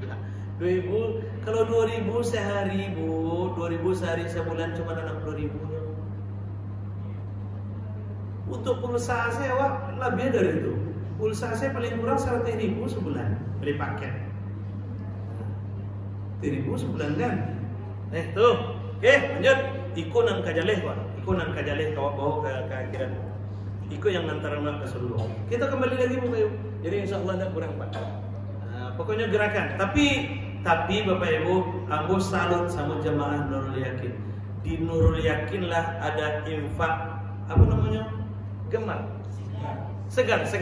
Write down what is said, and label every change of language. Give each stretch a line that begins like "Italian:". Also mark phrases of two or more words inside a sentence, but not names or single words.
Indonesian: 2.000 kalau 2.000 sehari Bu, 2.000 sehari sebulan cuma 60.000. Untuk pulsa saya Wak lebih dari itu. Pulsa saya paling kurang 100.000 sebulan beli paket. 100.000 sebulan kan? Tuh. Oke, lanjut.
Minangkabau: Iko nan kajaleh Pak. Iko nan kajaleh bawa ke akhirat.
Indonesian: Iko yang ngantaran ke surga. Kita kembali lagi Bapak Ibu. Jadi
Arabic: إن شاء الله
Indonesian: tidak kurang Pak. Pokoknya gerakan. Tapi Bapak Ibu, aku salut sama jamaah Nurul Yakin. Di Nurul Yakin lah ada infak apa namanya? Gemar. Segar.